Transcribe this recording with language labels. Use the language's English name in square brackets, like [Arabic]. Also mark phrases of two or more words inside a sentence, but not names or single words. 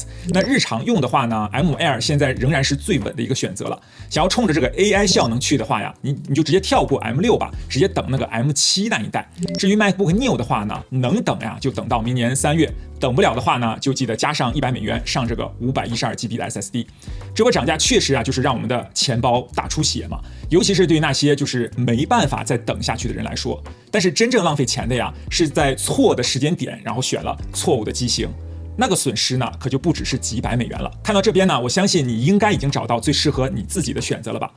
[Chinese] 那日常用的話呢， M5 Air 現在仍然是最穩的一個選擇了。想要衝着這個 AI 效能去的話你就直接跳過 M6 吧，直接等那個 M7 那一代。至於 MacBook Neo 的話呢，能等就等到明年3月。等不了的話呢，就記得加上$100上這個512GB 的 SSD。這波漲價確實就是讓我們的錢包大出血嘛，尤其是對於那些就是沒辦法再等下去的人來說。但是真正浪費錢的是在錯的時間點，然後選了錯誤的機型。那個損失呢，可就不只是幾百美元了。看到這邊呢，我相信你應該已經找到最適合你自己的選擇了吧？